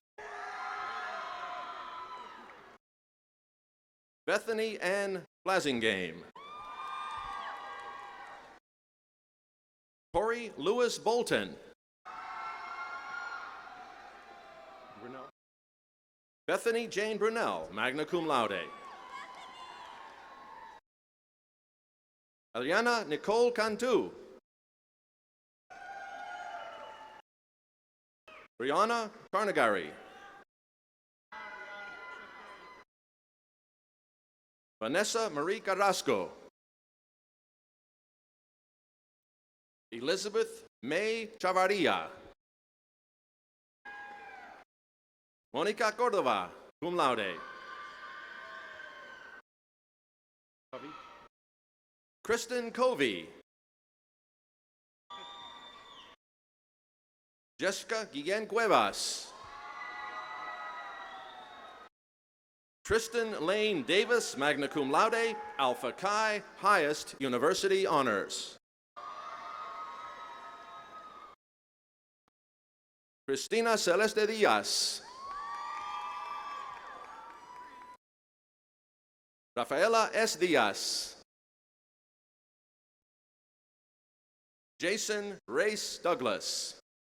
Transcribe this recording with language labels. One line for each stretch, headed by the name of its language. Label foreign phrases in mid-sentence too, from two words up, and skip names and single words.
English: Bethany Ann Blasingame. Corey Lewis Bolton. Bethany Jane Brunel,
Latin: magna cum laude.
English: Eliana Nicole Cantu. Brianna Carnegari. Vanessa Marie Carrasco. Elizabeth May Chavarria. Monica Cordova,
Latin: cum laude.
English: Kristen Covey. Jessica Guillen Cuevas. Tristan Lane Davis,
Latin: magna cum laude,
English: Alpha Chi, highest university honors. Cristina Celeste Diaz. Rafaela S. Diaz. Jason Race Douglas.